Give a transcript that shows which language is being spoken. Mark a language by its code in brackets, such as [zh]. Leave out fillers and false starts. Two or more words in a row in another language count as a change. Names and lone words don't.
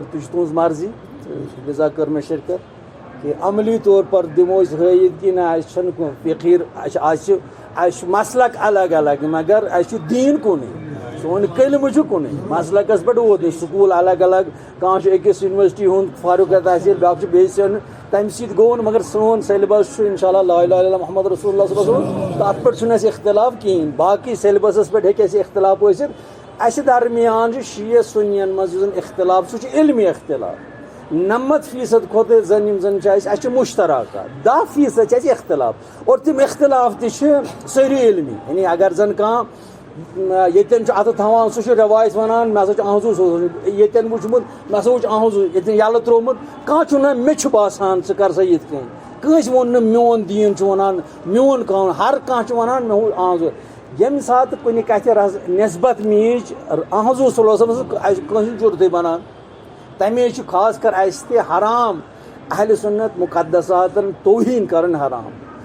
[ks] تُہۍ چھُ تُہٕنٛز مرضی تہٕ لِذا کٔر مےٚ شِرکت کہ عملی طور پر دِمو أسۍ ہٲیِتھ کہِ نہ اَسہِ چھَنہٕ کانٛہہ فقیٖر اَسہِ چھُ مسلک الگ الگ مگر اَسہِ چھُ دیٖن کُنُے سون کلمہٕ چھُ کُنُے مسلکَس پٮ۪ٹھ ووت نہٕ سکوٗل الگ الگ کانٛہہ چھُ أکِس یونیورسٹی ہُنٛد فاروق تحصیل بیٛاکھ چھُ بیٚیہِ سُنٛد تَمہِ سۭتۍ گوٚو نہٕ مگر سون سیلبس چھُ [ar] اِنشاء اللہ لا اِلہَ اِلَّا اللہ محمد رسول اللہ صلی اللہ علیہ وسلم [ks] تَتھ پٮ۪ٹھ چھُنہٕ اَسہِ اختلاف کِہیٖنۍ باقٕے سیلبسَس پٮ۪ٹھ ہیٚکہِ اَسہِ اختلاف ٲسِتھ اَسہِ درمیان چھُ شیعہ سُنِیَن منٛز یُس زَن اختلاف سُہ چھُ علمی اختلاف 90% کھۄتہٕ زَن یِم زَن چھِ اَسہِ چھِ مُشتراکات 10% چھِ اَسہِ اختلاف اور تِم اختلاف تہِ چھِ سٲری علمی یعنی اگر زَن کانٛہہ ییٚتٮ۪ن چھُ اَتھٕ تھاوان سُہ چھُ رٮ۪وایت وَنان مےٚ ہسا چھُ أہنٛزٕے سوزُن ییٚتٮ۪ن وٕچھمُت مےٚ ہسا وٕچھ أہنٛزٕے ییٚتٮ۪ن یَلہٕ ترٛوومُت کانٛہہ چھُنہٕ مےٚ چھُ باسان ژٕ کر سا یِتھ کٔنۍ کٲنٛسہِ ووٚن نہٕ میون دیٖن چھُ وَنان میون قانوٗن ہر کانٛہہ چھُ وَنان مےٚ ہُہ أہنٛزٕے ییٚمہِ ساتہٕ کُنہِ کَتھِ نٮ۪سبت میٖج أہنٛزٕ [ar] صلی اللہ علیہ وسلم [ks] اَسہِ کٲنٛسہِ ہُنٛد جُرتٕے بَنان تَمے چھُ خاص کر اَسہِ تہِ حرام اہلِ سُنت مُقدساتن توہیٖن کَرٕنۍ حرام